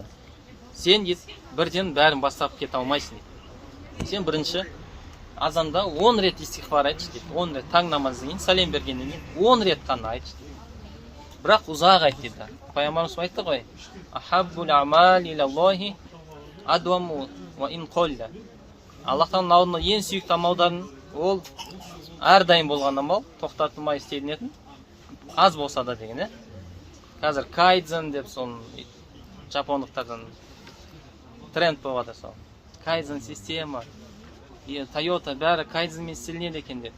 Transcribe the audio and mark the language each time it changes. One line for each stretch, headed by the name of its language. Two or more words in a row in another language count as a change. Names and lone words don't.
Kazakh: Сен бірден бәрін бастап кете алмайсың дейді. Сен бірінші азанда 10 рет истихфар айтшы дейді. 10 рет таң намаздан кейін сәлем бергеннен кейін 10 рет қана айтшы дейді. Бірақ ұзақ айт дейді. Пайғамбарымыз айтты ғой:
Arabic: "أحب الأعمال إلى الله أدومها وإن قل".
Kazakh: Аллахтың алдында ең сүйікті амалдардың ол әрдайым болған амал, тоқтатылмай істелінетін, аз болса да деген. Қазір кайдзен деп соны жапондықтардан тренд болады сол. Кайдзен система, Toyota бәрі кайдзенмен істелінеді екен деп.